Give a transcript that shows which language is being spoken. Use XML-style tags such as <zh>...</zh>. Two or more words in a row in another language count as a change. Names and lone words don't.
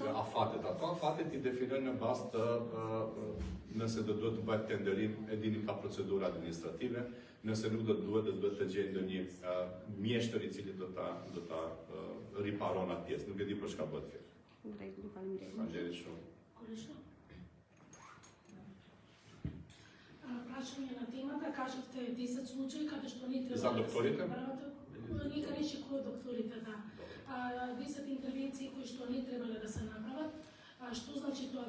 <sq>Afatet i definojnë në bazë të nëse do duhet të bëhet tenderim, e dini ka procedura administrative, nëse nuk do të duhet të gjejë ndonjë mjeshtër i cili do ta riparon atë pjesë. Nuk e di për çka bëhet fjalë. Drejt, faleminderit. Faleminderit shumë.</sq> <mk>Прашање на темата, кажавте 10 случаи каде што не треба За докторите? Нека не шикува докторите, да. 10 интервенции кои што не требале да се направат. Што значи тоа?</mk>